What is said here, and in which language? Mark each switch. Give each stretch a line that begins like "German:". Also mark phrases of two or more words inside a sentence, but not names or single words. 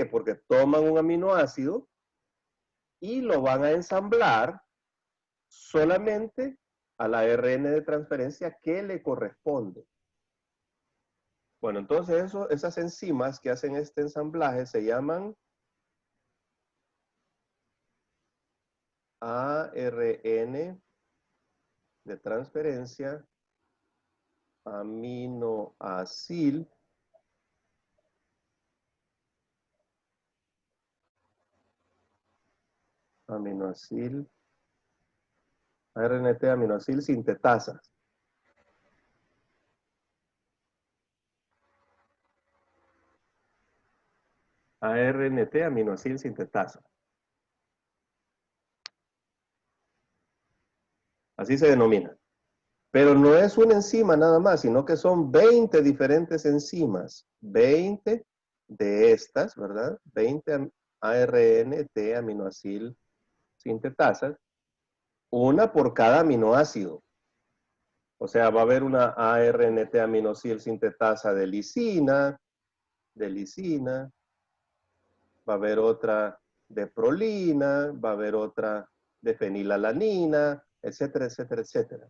Spanish: Porque toman un aminoácido y lo van a ensamblar solamente al ARN de transferencia que le corresponde. Bueno, entonces esas enzimas que hacen este ensamblaje se llaman ARN de transferencia aminoacil ARNT aminoacil sintetasas. ARNT aminoacil sintetasa. Así se denomina. Pero no es una enzima nada más, sino que son 20 diferentes enzimas. 20 de estas, ¿verdad? 20 ARNT aminoacil sintetasas. Una por cada aminoácido. O sea, va a haber una ARNT aminoacil sintetasa de lisina, va a haber otra de prolina, va a haber otra de fenilalanina, etcétera, etcétera, etcétera.